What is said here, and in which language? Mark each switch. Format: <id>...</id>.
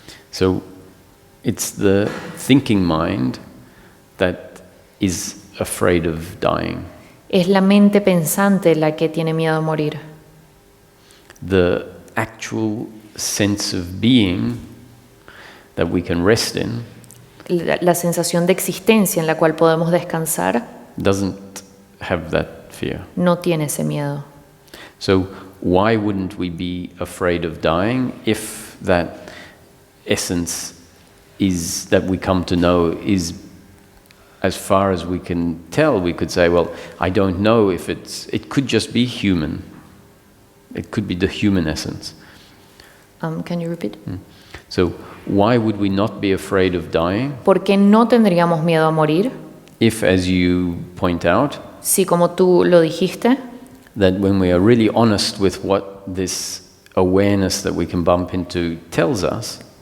<en>So it's the thinking mind that is afraid of dying.</en> <es>Es la mente pensante la que tiene miedo a morir.</es> <en>The actual sense of being that we can rest in</en> <es>La sensación de existencia en la cual podemos descansar</es> <en>doesn't have that fear.</en> <es>no tiene ese miedo.</es> <en>So why wouldn't we be afraid of dying if that essence is that we come to know is, as far as we can tell, we could say, well, I don't know if it could just be human. It could be the human essence. Can you repeat? So why would we not be afraid of dying</en> <es>¿Por qué no tendríamos miedo a morir?</es> <en>if, as you point out,</en> <es>Si, como tú lo dijiste,</es> <en>that when we are really honest with what this awareness that we can bump into tells us,</en>